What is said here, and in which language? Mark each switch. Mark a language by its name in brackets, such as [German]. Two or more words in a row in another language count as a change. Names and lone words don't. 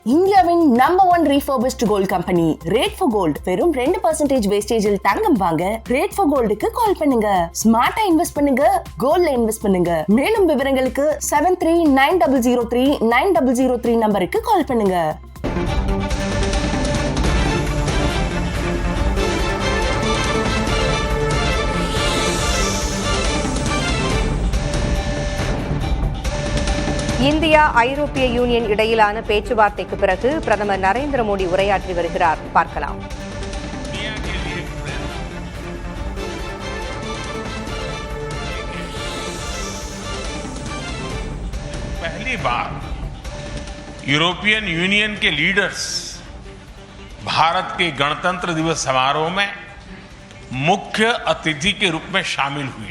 [Tamil] இந்தியாவின் நம்பர் 1 [English] refurbished gold company [Tamil] Rate for Gold வெறும் 2% வேஸ்டேஜில் தங்கம் வாங்க Rate for Goldக்கு கால் பண்ணுங்க. ஸ்மார்ட்டா இன்வெஸ்ட் பண்ணுங்க, கோல்ட்ல இன்வெஸ்ட் பண்ணுங்க. மேலும் விவரங்களுக்கு 7390039003 நம்பருக்கு கால் பண்ணுங்க. இந்தியா ஐரோப்பிய யூனியன் இடையிலான பேச்சுவார்த்தைக்கு பிறகு பிரதமர் நரேந்திர மோடி உரையாற்றி வருகிறார். பார்க்கலாம். [Hindi] पहली बार यूरोपियन यूनियन के लीडर्स भारत के गणतंत्र दिवस समारोह में मुख्य अतिथि के रूप में शामिल हुए.